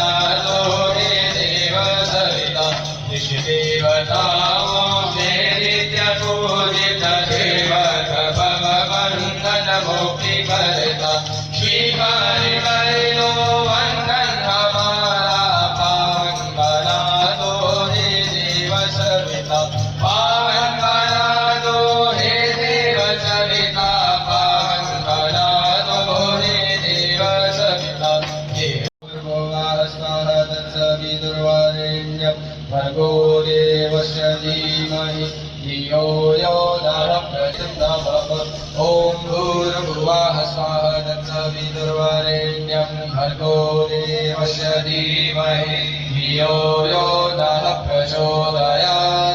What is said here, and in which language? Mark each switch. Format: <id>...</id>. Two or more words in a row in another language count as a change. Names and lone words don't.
<hi>दो हे देव सविता इष्ट देवताओं से नित्य पूजित देवत भगवंदन मुक्ति करता स्वीकार कर लो वंदन हमारा पावन बना दो हे देव सविता पावन बना दो हे देव सविता पावन बना दो हे देव सविता।</hi> <sa>स्वाहा तत्सवितुर्वरेण्यं भर्गो देवस्य धीमहि धियो यो नः प्रचोदयात्। ओम भूर्भुवः स्वाहा तत्सवितुर्वरेण्यं भर्गो देवस्य धीमहि धियो यो नः प्रचोदयात्।</sa>